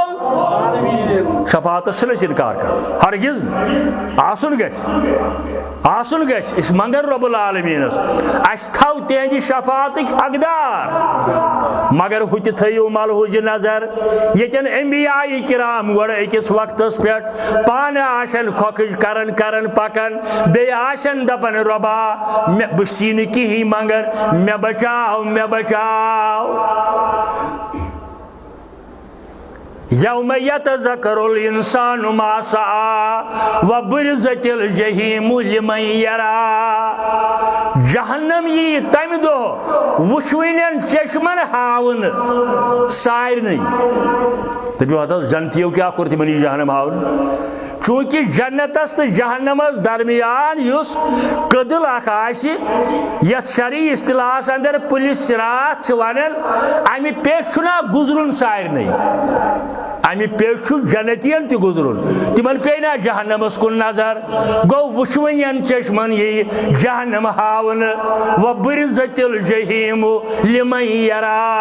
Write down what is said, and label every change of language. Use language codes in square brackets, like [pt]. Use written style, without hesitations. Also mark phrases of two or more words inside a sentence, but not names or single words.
[ks] شفاعت سے انکار کر ہرگز آسن گھ آسن گژھِ أسۍ منگر رب العالمیٖنس اَسہِ تھاو تِہنٛدِ شفاعتٕکۍ حقدار مگر ہُہ تہِ تھٲیِو ملحوٗظِ نظر ییٚتٮ۪ن انبیاء کرام گۄڈٕ أکِس وقتس پٮ۪ٹھ پانہٕ آسن کھۄکھٕج کران پکان بیٚیہِ آسن دپان رۄبا بہٕ چھی نہٕ کِہیٖنۍ مگر مےٚ بچاو [ar] یوم یتذکر الانسان ما سعى وبرزت الجحیم لمن یرا [ks] جہنم یی تمہِ دۄہ وٕچھوٕنٮ۪ن چشمن ہاونہٕ سارنٕے دٔپِو حضرت جنتیو کیٛاہ کوٚر تِمن یہِ جہنم ہاونہٕ چوٗنٛکہِ جنتس تہٕ جہنمس درمیان یُس کٔدٕل اکھ آسہِ یتھ شرعی اصطلاحس اندر پُلہِ صراط چھِ ونان امہِ پیٚٹھۍ چھُنہ گُزرُن سارنٕے امہِ پیٚٹھۍ چھُ جنتین تہِ گُزرُن تِمن پیٚیہِ نا جہنمس کُن نظر گوٚو وٕچھوٕنٮ۪ن چشمن یِیہِ جہنم ہاونہٕ [ar] وبرزت الجحیم لمن یرا